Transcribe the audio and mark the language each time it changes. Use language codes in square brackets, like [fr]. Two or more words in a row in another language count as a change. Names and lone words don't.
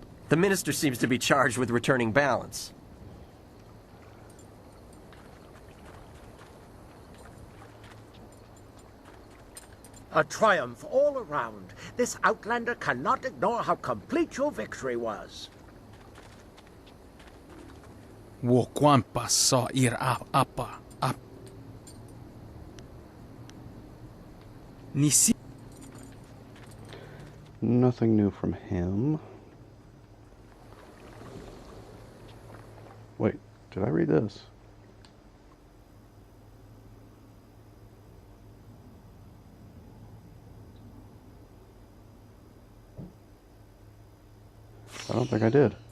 [en] The minister seems to be charged with returning balance. A triumph all around. This Outlander cannot ignore how complete your victory was. Wuoquampa sa ir apa ap. Nisi. Nothing new from him. Wait, did I read this? I don't think I did.